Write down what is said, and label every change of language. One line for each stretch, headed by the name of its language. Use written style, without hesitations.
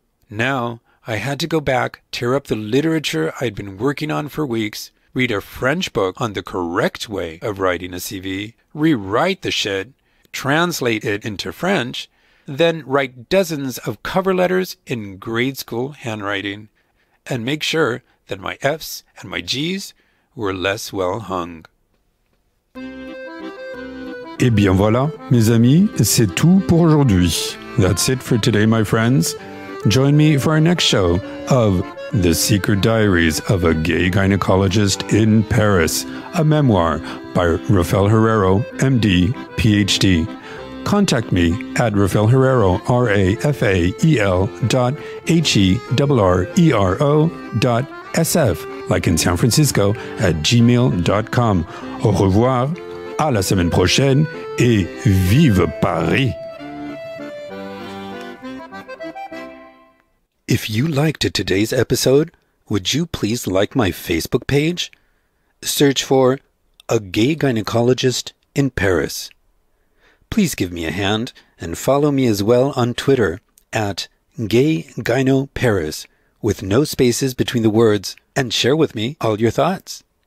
English: Now, I had to go back, tear up the literature I'd been working on for weeks, read a French book on the correct way of writing a CV, rewrite the shit, translate it into French, then write dozens of cover letters in grade school handwriting, and make sure that my F's and my G's were less well hung.
French: Eh bien voilà, mes amis, c'est tout pour aujourd'hui.
English: That's it for today, my friends. Join me for our next show of The Secret Diaries of a Gay Gynecologist in Paris, a memoir by Rafael Herrero, MD, PhD. Contact me at Rafael Herrero, RAFAEL.HERRERO.SF, like in San Francisco, at gmail.com.
French: Au revoir, à la semaine prochaine, et vive Paris!
English: If you liked today's episode, would you please like my Facebook page? Search for A Gay Gynecologist in Paris. Please give me a hand and follow me as well on Twitter at Gay Gyno Paris with no spaces between the words, and share with me all your thoughts.